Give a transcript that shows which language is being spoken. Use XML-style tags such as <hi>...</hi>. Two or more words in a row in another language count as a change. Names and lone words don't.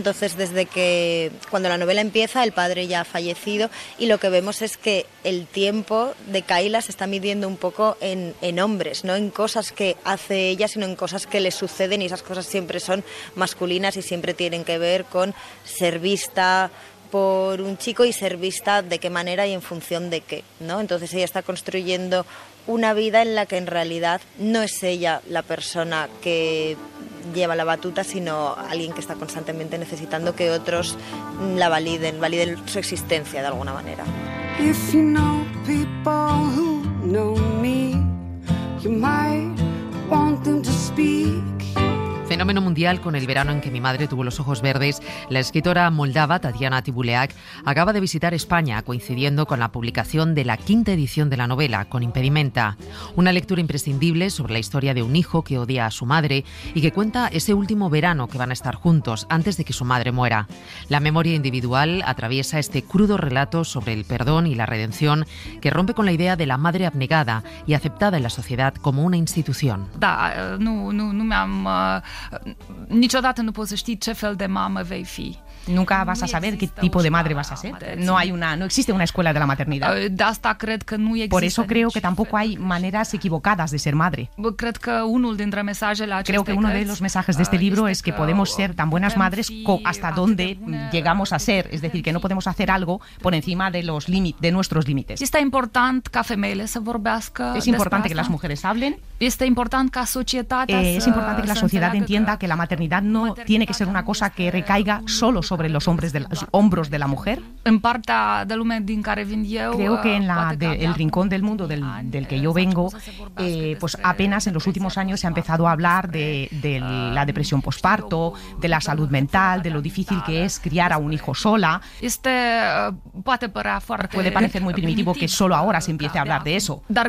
<es>Entonces desde que cuando la novela empieza el padre ya ha fallecido y lo que vemos es que el tiempo de Kayla se está midiendo un poco en hombres, no en cosas que hace ella, sino en cosas que le suceden, y esas cosas siempre son masculinas y siempre tienen que ver con ser vista por un chico y ser vista de qué manera y en función de qué, ¿no? Entonces ella está construyendo una vida en la que en realidad no es ella la persona que lleva la batuta, sino alguien que está constantemente necesitando que otros la validen su existencia de alguna manera.</es> <en>If you know people who know me, you might want them to speak.</en> <es>Fenómeno mundial con el verano en que mi madre tuvo los ojos verdes, la escritora moldava Tatiana Tibuleac acaba de visitar España, coincidiendo con la publicación de la 5ª edición de la novela, Con impedimenta. Una lectura imprescindible sobre la historia de un hijo que odia a su madre y que cuenta ese último verano que van a estar juntos antes de que su madre muera. La memoria individual atraviesa este crudo relato sobre el perdón y la redención que rompe con la idea de la madre abnegada y aceptada en la sociedad como una institución.</es> <ro>Da, nu mi-am... Niciodată nu poți să știi ce fel de mamă vei fi.</ro> <es>Nunca vas a saber qué tipo de madre vas a ser. No existe una escuela de la maternidad.</es> <ro>De asta cred că nu există.</ro> <es>Por eso creo que tampoco hay maneras equivocadas de ser madre.</es> <ro>Cred că unul dintre mesajele acestei</ro> <es>Creo que uno de los mensajes de este libro es que podemos ser tan buenas madres hasta donde llegamos a ser, es decir, que no podemos hacer algo por encima de los de nuestros límites.</es> <ro>Este important ca femeile să vorbească.</ro> <es>Es importante que las mujeres hablen.</es> <ro>Este important ca societatea</ro> <es>Es importante que la sociedad entienda que la maternidad no tiene que ser una cosa que recaiga solo sobre los hombros de la mujer.</es> <ro>În partea de lume din care vin eu,</ro> <es>creo que en el rincón del mundo del que yo vengo, pues apenas en los últimos años se ha empezado a hablar de la depresión posparto, de la salud mental, de lo difícil que es criar a un hijo sola. Puede parecer muy primitivo que solo ahora se empiece a hablar de eso.</es>